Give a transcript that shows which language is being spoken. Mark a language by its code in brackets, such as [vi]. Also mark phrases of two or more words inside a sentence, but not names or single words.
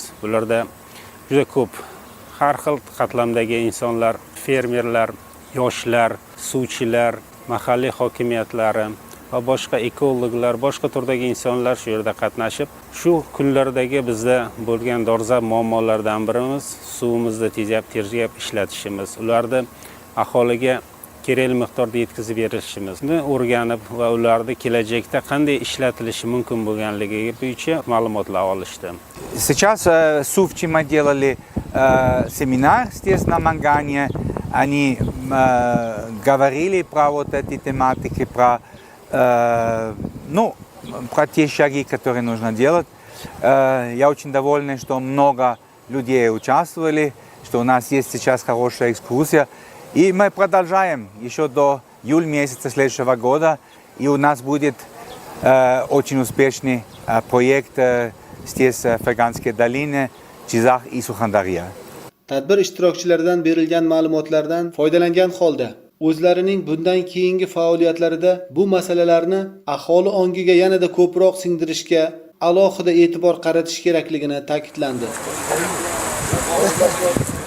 [uz] Bularda juda ko'p har xil qatlamdagi insonlar, fermerlar, yoshlar, suvchilar, mahalliy hokimiyatlari va boshqa ekologlar, boshqa turdagi insonlar shu yerda qatnashib, shu kunlardagi bizda bo'lgan dolzarb muammolardan birimiz suvimizni tejab ishlatishimiz, ularni aholiga kerakli miqdorda yetkazib berishimizni o'rganib va ularni kelajakda qanday ishlatilishi mumkin bo'lganligi bo'yicha ma'lumotlar olishdi. [ru] Сейчас Сувчи мы делали семинар здесь на Мангане. они говорили про вот эти тематики, про, про те шаги, которые нужно делать. Я очень доволен, что много людей участвовали, что у нас есть сейчас хорошая экскурсия. И мы продолжаем еще до июля месяца следующего года. И у нас будет очень успешный проект здесь, в Ferganskiy долине, Jizzax и Surxondaryo. [uz] Tadbir ishtirokchilaridan berilgan ma'lumotlardan foydalangan holda o'zlarining bundan keyingi faoliyatlarida bu masalalarni aholi ongiga yanada ko'proq singdirishga alohida e'tibor qaratish kerakligini ta'kidlandi.